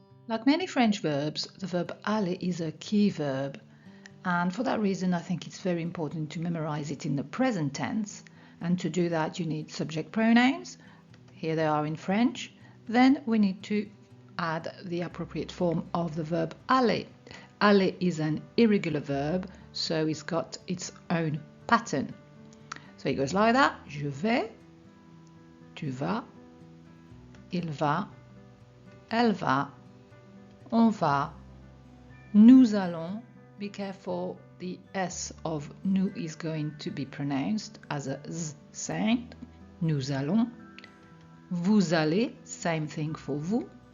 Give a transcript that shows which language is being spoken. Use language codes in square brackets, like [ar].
[en] Like many French verbs, the verb aller is a key verb, and for that reason I think it's very important to memorize it in the present tense, and to do that you need subject pronouns. Here they are in French. Then we need to add the appropriate form of the verb aller. Aller is an irregular verb, so it's got its own pattern. So it goes like that. [fr] Je vais, tu vas, il va, elle va, on va, nous allons. [en] Be careful, the S of nous is going to be pronounced as a Z sound. [fr] Nous allons. [en] Vous allez, same thing for vous.